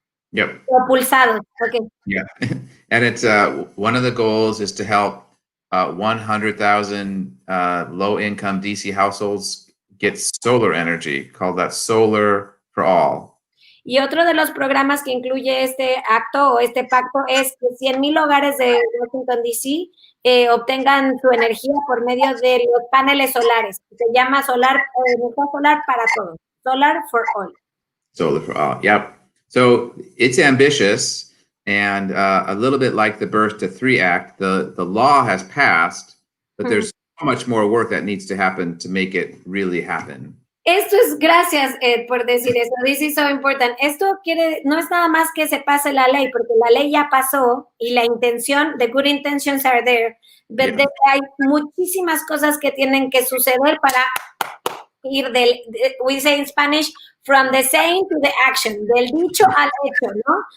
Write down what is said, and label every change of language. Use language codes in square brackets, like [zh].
[en] Yep. [es] Propulsados. Okay. [en] Yeah. And it's one of the goals is to help 100,000 low-income DC households get solar energy, called that Solar for All. [es] Y otro de los programas que incluye este acto o este pacto es que 100,000 hogares de Washington, D.C. Obtengan su energía por medio de los paneles solares. Se llama energía solar para todos. [en] Solar for all. Solar for all, yep. So it's ambitious, and a little bit like the Birth to 3 Act, the law has passed, but there's so much more work that needs to happen to make it really happen. [es] Esto es, gracias Ed por decir eso, [en] this is so important. [es] Esto no es nada más que se pase la ley, porque la ley ya pasó y la intención, [en] the good intentions are there, [es] but hay muchísimas cosas que tienen que suceder para ir [en] we say in Spanish, from the saying to the action, [es] del dicho al hecho, ¿no?